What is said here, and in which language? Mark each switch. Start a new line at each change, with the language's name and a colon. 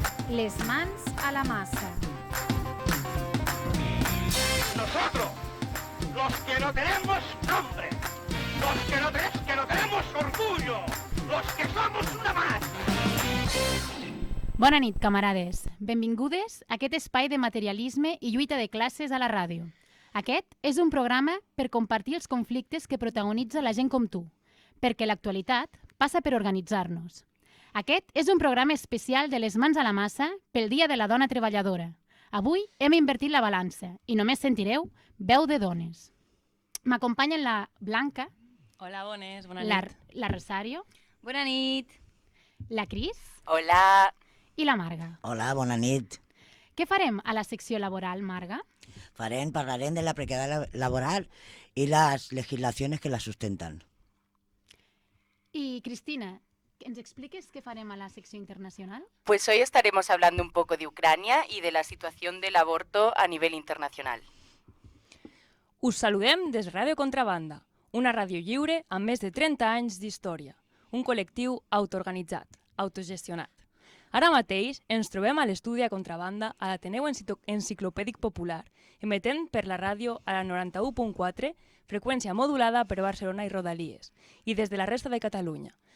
Catalan: Les mans a la masa.
Spanish: Nosotros, los que no tenemos nombre, los que no tenemos orgullo, los que somos una más.
Catalan: Bona nit, camarades. Benvingudes a aquest espai de materialisme i lluita de classes a la ràdio. Aquest és un programa per compartir els conflictes que protagonitza la gent com tu, perquè l'actualitat passa per organitzar-nos. Aquest és un programa especial de les mans a la massa pel Dia de la Dona Treballadora. Avui hem invertit la balança i només sentireu veu de dones. M'acompanyen la Blanca. Hola, bones, bona nit. La Rosario. Bona nit. La Cris. Hola. I la Marga. Hola, bona nit. Què farem a la secció laboral, Marga? Parlarem de la
Spanish: precariedad laboral y las legislaciones que la sustentan.
Catalan: Y Cristina, ¿ens expliques qué farem a la sección internacional?
Spanish: Pues hoy estaremos hablando un poco de Ucrania y de la situación del aborto a nivel internacional.
Catalan: Us saludem des Ràdio Contrabanda, una ràdio lliure amb més de 30 anys d'història, un col·lectiu autoorganitzat, autogestionat. Ara mateix ens trobem a l'estudi a Contrabanda a l'Ateneu Enciclopèdic Popular, emetent per la ràdio a la 91.4, freqüència modulada per Barcelona i Rodalies, i des de la resta de Catalunya.